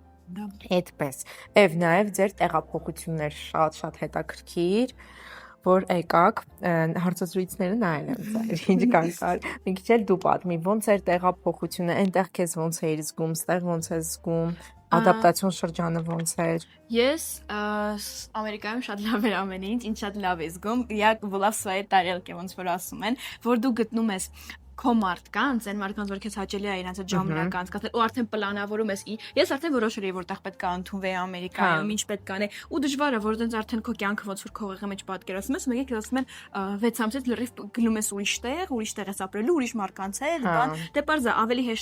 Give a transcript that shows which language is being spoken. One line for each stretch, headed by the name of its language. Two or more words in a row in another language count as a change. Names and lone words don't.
Armenian: Այդպես, եւ նաեւ ձեր տեղափոխություններ շատ հետաքրքիր, որ եկաք, հարցազրույցները նայել եմ ձեր, ինչ կան, մի քիչ էլ դու պատմի, ոնց էր տեղափոխությունը, այնտեղ քեզ ոնց էիր զգում, ստեղ ոնց ես զգում, ադապտացիոն շրջանը ոնց էր։ Ես Ամերիկայում շատ լավ էր ամեն ինչ, ինձ շատ լավ է զգում,
Russian: як была в своей тарелке,
Armenian: ոնց որ ասում են, որ դու գտնում ես քո մարդկանց, այն մարդկանց, որ քեզ հաճելի է իրենց այդ ժամանակը անցկացնել, ու արդեն պլանավորում ես։ Ես արդեն որոշել եմ, որտեղ պետք է ընդունվեի Ամերիկայում, ինչ պետք է անեի, ու դժվար է, որ դենց արդեն քո կյանքը ոնց որ քո հողի մեջ պատկերացնում ես, մեկը ասում են 6 ամսից լրիվ գնում ես ուրիշ տեղ ես ապրելու, ուրիշ մարդկանց հետ, բան, դե պարզա ավելի հեշտ